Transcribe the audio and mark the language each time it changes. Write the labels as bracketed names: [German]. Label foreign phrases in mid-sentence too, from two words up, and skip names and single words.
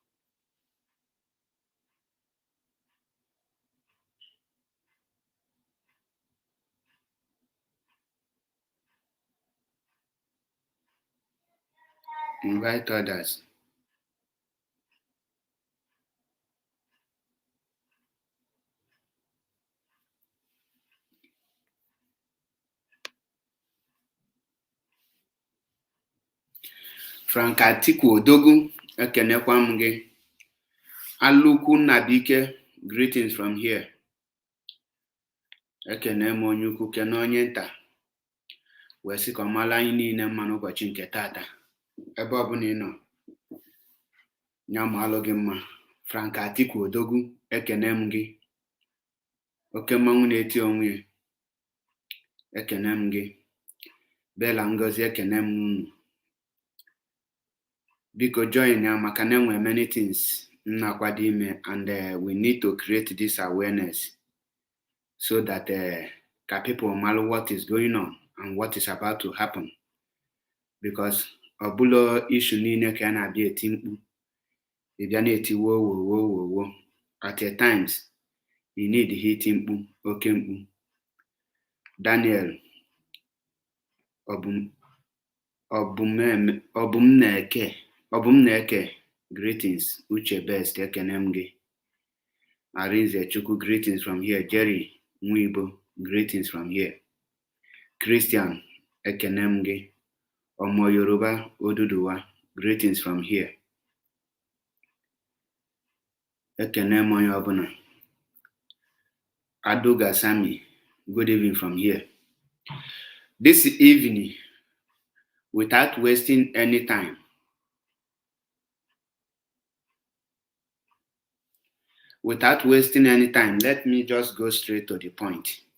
[English] Invite others. [Igbo] Frank Atiku Odogwu, ekenekwa m gị. [English] Alukwu Nnabike, greetings from here. [Igbo] Ekene m onye ukwu kene onye nta. Wee sị ka ọ mara anyị niile mma n'ụbọchị nke tata. Ebe ọ bụla ị nọ, nya ma alụ gị mma. Frank Atiku Odogwu, ekene m gị. Oke mmanwụ na-eti onwe ya. Ekene m gị. Bella Ngozi, ekene m unu. Biko join ya maka na enwe [English] many things [Igbo] na-akwado ime, [English] and we need to create this awareness so that ka people know what is going on and what is about to happen, because ọbụla issue [Igbo] niile ka a na-abịa eti mkpu, ị bịa na-eti wo [English] at a times you need [Igbo] iti mkpu, oke mkpu. [English] Daniel Obumneke, greetings. [Igbo] Uche Best, ekene m gị. Arinze Chukwu, [English] greetings from here. Jerry Nwibo, greetings from here. [Igbo] Christian, ekene m gị. Omo Yoruba Oduduwa, [English] greetings from here. [Igbo] Ekene m onye ọbụla. [English] Aduga Sami, good evening from here. This evening, without wasting any time, let me just go straight to the point.